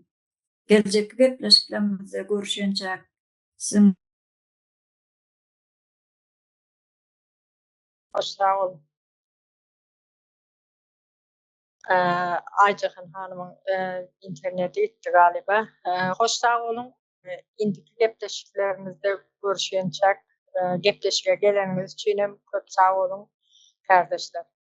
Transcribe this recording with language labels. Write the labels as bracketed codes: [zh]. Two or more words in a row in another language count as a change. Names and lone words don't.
[tk] Geljekki gepleşiklerimizde görüşençä siziň Sağ olun. Ayjyhan hanymyň interneti gitdi galiba. Hoş sağ olun. Indiki gepleşiklerimizde görüşençä gepleşige geleniňiz üçin hem köp sağ olun kardeşler.